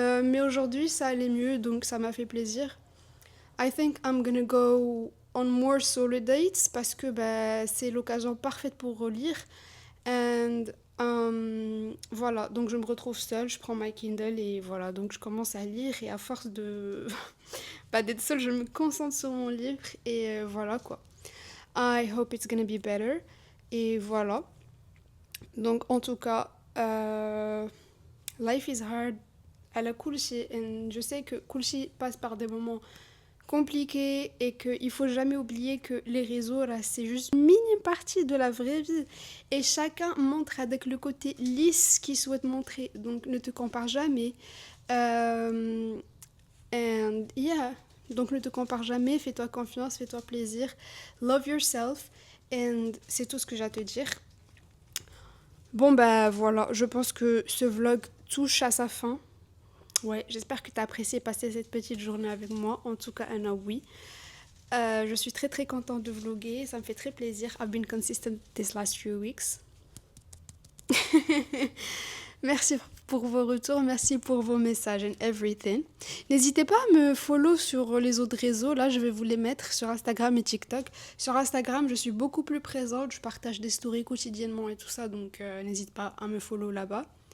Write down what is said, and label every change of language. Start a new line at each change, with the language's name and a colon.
French: Mais aujourd'hui ça allait mieux, donc ça m'a fait plaisir.
English: I think I'm gonna go on more solo dates
French: parce que c'est l'occasion parfaite pour relire. And Voilà, donc je me retrouve seule, je prends ma Kindle et voilà, donc je commence à lire et à force de d'être seule, je me concentre sur mon livre et voilà quoi.
English: I hope it's gonna be better.
French: Et voilà. Donc en tout cas,
English: life is hard.
French: Elle a Kulshi, et je sais que Kulshi passe par des moments compliqués et qu'il faut jamais oublier que les réseaux, là, c'est juste une minime partie de la vraie vie. Et chacun montre avec le côté lisse qu'il souhaite montrer. Donc ne te compare jamais.
English: And yeah.
French: Donc ne te compare jamais, fais-toi confiance, fais-toi plaisir.
English: Love yourself.
French: And c'est tout ce que j'ai à te dire. Bon bah voilà, je pense que ce vlog touche à sa fin. Ouais, j'espère que tu as apprécié passer cette petite journée avec moi. En tout cas, Anna, oui. Je suis très très contente de vlogger, ça me fait très plaisir.
English: I've been consistent these last few weeks.
French: Merci pour vos retours, merci pour vos messages
English: and everything.
French: N'hésitez pas à me follow sur les autres réseaux, là je vais vous les mettre sur Instagram et TikTok. Sur Instagram, je suis beaucoup plus présente, je partage des stories quotidiennement et tout ça, donc n'hésite pas à me follow là-bas.